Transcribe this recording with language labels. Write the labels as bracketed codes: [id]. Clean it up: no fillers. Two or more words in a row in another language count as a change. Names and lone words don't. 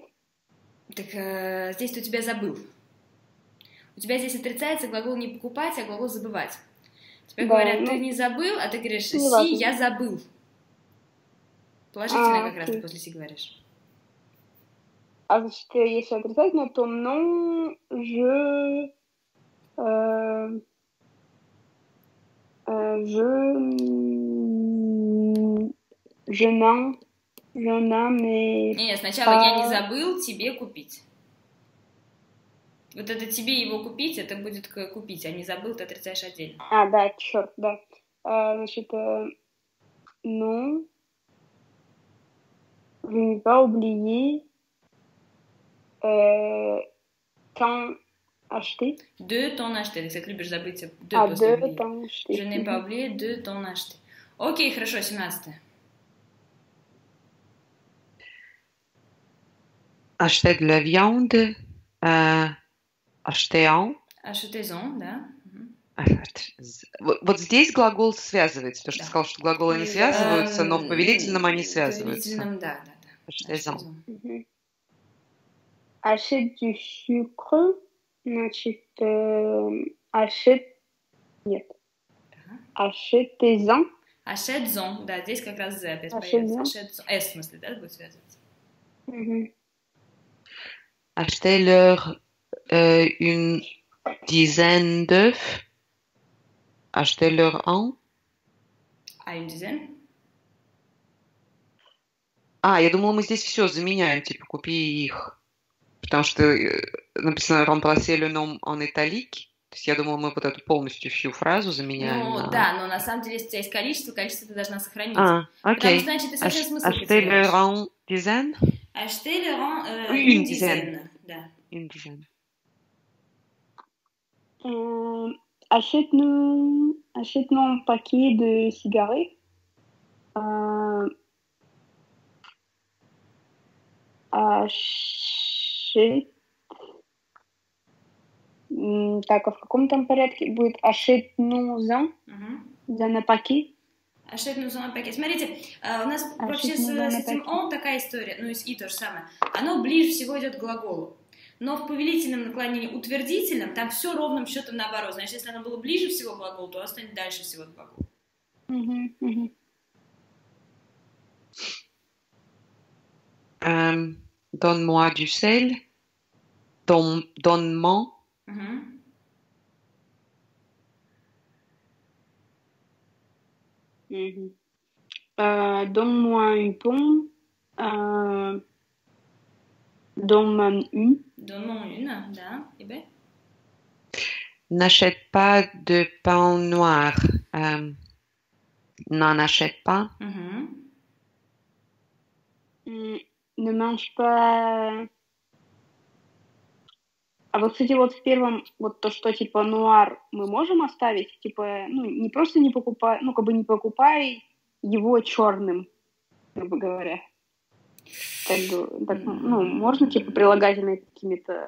[ru] Так здесь у тебя забыл. У тебя здесь отрицается глагол не покупать, а глагол забывать. Тебе говорят, ты не забыл, а ты говоришь, си, я забыл. Положительно как раз ты после си говоришь. А значит, если отрицательно, то [fr] non, je n'en ai... [ru] Нет, сначала я не забыл тебе купить. Вот это тебе его купить, это будет купить, а не забыл, ты отрицаешь отдельно. Да, черт, да. Значит, [fr] non, je n'ai pas oublié t'en acheter. De t'en acheter. Donc, [ru] ты любишь забыть de после [fr] de t'en acheter. Je n'ai pas oublié de t'en acheter. [ru] Окей, хорошо, 17. [fr] Acheter de la viande. Acheter-en. Achetez-en, [ru] да. Вот здесь глагол связывается. То, что ты сказал, что глаголы не связываются, но в повелительном они связываются. В повелительном, да. [fr] Achetez-en. Achète du sucre, значит, achète... Нет. Achetez-en. Achetez-en, [ru] да, здесь как раз Z опять появится. [fr] Achetez-en. S, [ru] в смысле, да, будет связываться. [fr] Achetez-leur une dizaine d'œufs. Achetez-leur un. А une dizaine? [ru] Я думала, мы здесь все заменяем, типа, купи их. Потому что написано [fr] remplacer le nom en italique. [ru] То есть я думала, мы вот эту полностью всю фразу заменяем. Ну, да, но на самом деле, если у тебя есть количество ты должна сохранить. Окей. Потому что, значит, ты совсем смысл [fr] Achetez-leur un dizaine. Achetez-leur une dizaine. [ru] Да. [fr] Une dizaine. Achète-nous un paquet de cigarettes. [ru] Так, а в каком там порядке будет [fr] achète-nous-en un paquet? Achète-nous un paquet. [ru] Смотрите, у нас вообще с этим on такая история, ну и то же самое. Оно ближе всего идет к глаголу. Но в повелительном наклонении утвердительном там все ровным счетом наоборот. Значит, если оно было ближе всего к глаголу, то оно станет дальше всего от глагола. [fr] Donne-moi du sel. Donne-moi. Donne-moi une pomme. Donne-moi une. Donne-moi une, да. Et ben? N'achète pas de pain noir. N'en achète pas. Ne mange pas... [ru] А вот, кстати, вот в первом, вот то, что типа нуар мы можем оставить, типа, ну, не просто не покупай, ну, как бы не покупай его черным, грубо говоря. Так, ну, можно, типа, прилагательные какими-то...